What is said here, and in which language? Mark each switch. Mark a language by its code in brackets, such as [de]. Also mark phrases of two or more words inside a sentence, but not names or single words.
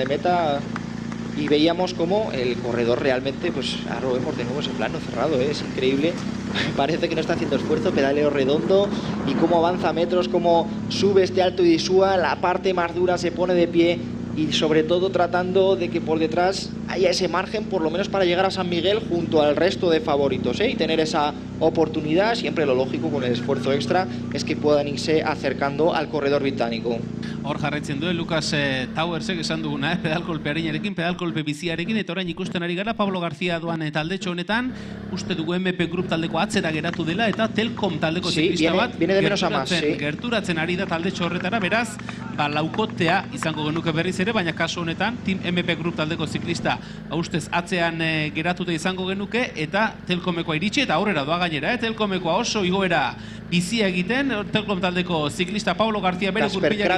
[es] meta, y veíamos como el corredor realmente, pues ahora lo vemos de nuevo ese plano cerrado, es increíble, parece que no está haciendo esfuerzo, pedaleo redondo, y cómo avanza metros, cómo sube este Alto de Isúa, la parte más dura se pone de pie, y sobre todo tratando de que por detrás haya ese margen, por lo menos para llegar a San Miguel junto al resto de favoritos, y tener esa oportunidad. Siempre lo lógico con el esfuerzo extra es que puedan irse acercando al corredor británico. [eu] Hor jarraitzen duen Lucas Towersek esan duguna, pedalkolpe harinarekin, pedalkolpe biziarekin, eta orain ikusten ari gara Pablo García doan taldetxo honetan, uste dugu MP Group taldeko atzera geratu dela, eta Telkom taldeko ziklista bat [es] viene de menos a más, [eu] gerturatzen ari da taldetxo horretara, beraz, laukotea izango genuke berriz ere, baina kasu honetan, Team MP Group taldeko ziklista ustez atzean geratute izango genuke, eta Telkomekoa iritsi, eta aurrera doa gainera, Telkomekoa oso igoera bizia egiten, Telkom taldeko ziklista Pablo García bere gurpilak